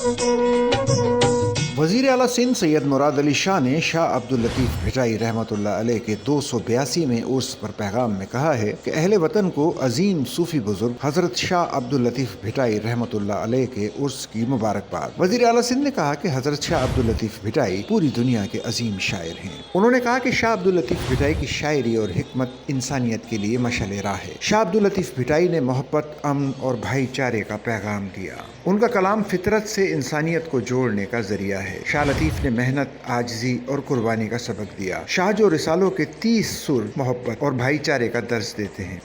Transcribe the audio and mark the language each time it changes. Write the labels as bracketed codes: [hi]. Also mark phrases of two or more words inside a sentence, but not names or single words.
[ur] وزیر اعلیٰ سندھ سید مراد علی شاہ نے شاہ عبداللطیف بھٹائی رحمۃ اللہ علیہ کے 282ویں عرس پر پیغام میں کہا ہے کہ اہل وطن کو عظیم صوفی بزرگ حضرت شاہ عبداللطیف بھٹائی رحمۃ اللہ علیہ کے عرس کی مبارکباد. وزیر اعلیٰ سندھ نے کہا کہ حضرت شاہ عبداللطیف بھٹائی پوری دنیا کے عظیم شاعر ہیں. انہوں نے کہا کہ شاہ عبداللطیف بھٹائی کی شاعری اور حکمت انسانیت کے لیے مشعل راہ ہے. شاہ عبداللطیف بھٹائی نے محبت، امن اور بھائی چارے کا پیغام دیا. ان کا کلام فطرت سے انسانیت کو جوڑنے کا ذریعہ ہے. شاہ لطیف نے محنت، عاجزی اور قربانی کا سبق دیا. شاہ جو رسالو کے 30 سر محبت اور بھائی چارے کا درس دیتے ہیں.